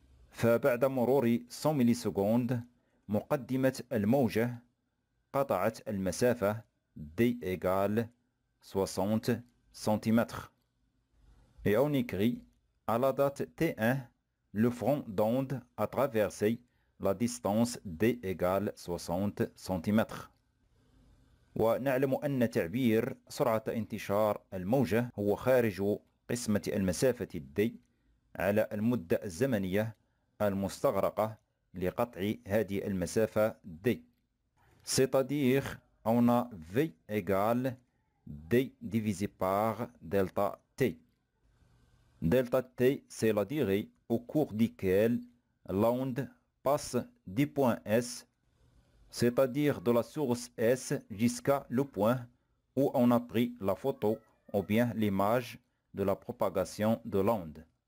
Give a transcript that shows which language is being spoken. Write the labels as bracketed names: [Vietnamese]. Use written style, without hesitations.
[Arabic] فبعد مرور 100 ملي سكوند مقدمة الموجة قطعت المسافة D égale 60 cm. [French] Et on écrit à la date T1, le front d'onde a traversé la distance D égale 60 cm. [Arabic] ونعلم أن تعبير سرعة انتشار الموجة هو خارج قسمة المسافة D على المدة الزمنية المستغرقة لقطع هذه المسافة D. [French] C'est-à-dire on a V égale D divisé par delta T. Delta T, c'est la durée au cours duquel l'onde passe du point S, c'est-à-dire de la source S jusqu'à le point où on a pris la photo ou bien l'image de la propagation de l'onde.